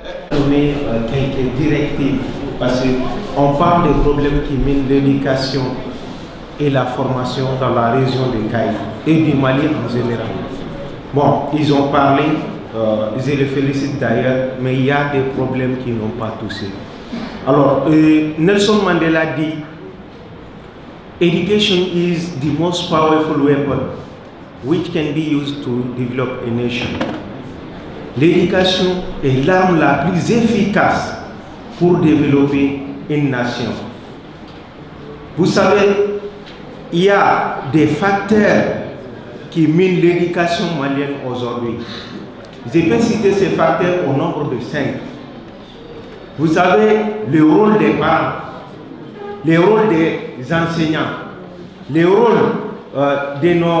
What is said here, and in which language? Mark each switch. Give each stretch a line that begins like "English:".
French: Donner quelques directives, parce qu'on parle des problèmes qui minent l'éducation et la formation dans la région de Caille et du Mali en général. Bon, ils ont parlé, je les félicite d'ailleurs, mais il y a des problèmes qui n'ont pas touché. Alors, Nelson Mandela dit,
English: education is the most powerful weapon which can be used to develop a nation.
French: L'éducation est l'arme la plus efficace pour développer une nation. Vous savez, il y a des facteurs qui minent l'éducation malienne aujourd'hui. Je peux citer ces facteurs au nombre de 5. Vous savez, le rôle des parents, le rôle des enseignants, le rôle de